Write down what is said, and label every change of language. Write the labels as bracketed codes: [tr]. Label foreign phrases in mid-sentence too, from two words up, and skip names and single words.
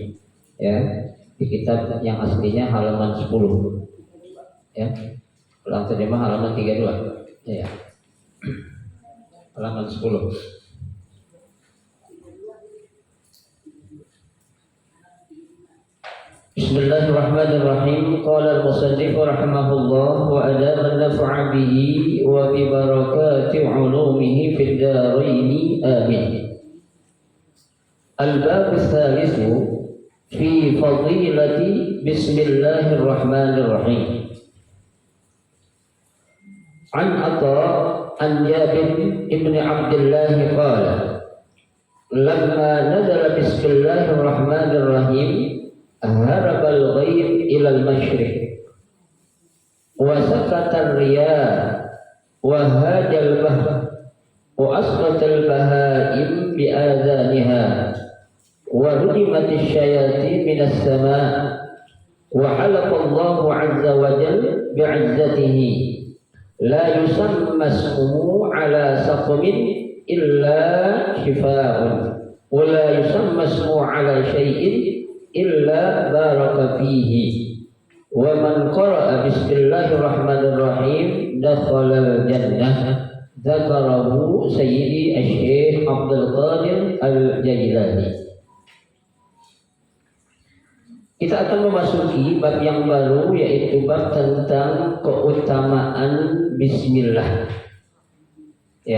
[id] Ya, di kitab yang aslinya halaman 10 ya. Ulang terjemah halaman 32 ya. Halaman 10. [ar] Bismillahirrahmanirrahim. قال المصنف رحمه الله وأدام النفع به وببركة علومه في الدارين آمين. الباب الثالث في فضيلة بسم الله الرحمن الرحيم. عن عطاء عن جابر بن عبد الله قال لما نزل بسم الله الرحمن الرحيم هرب الغيم إلى المشرق وسكنت الرياح وهاج البحر وأصغت البهائم بآذانها ورجمت الشياطين من السماء وحلف الله عز وجل بعزته لا يسمى اسمه على سقم إلا شفاء ولا يسمى اسمه على شيء إلا بارك فيه ومن قرأ بسم الله الرحمن الرحيم دخل الجنة ذكره سيدي الشيخ عبد القادر الجيلاني. [id] Kita akan memasuki bab yang baru, yaitu bab tentang keutamaan bismillah ya.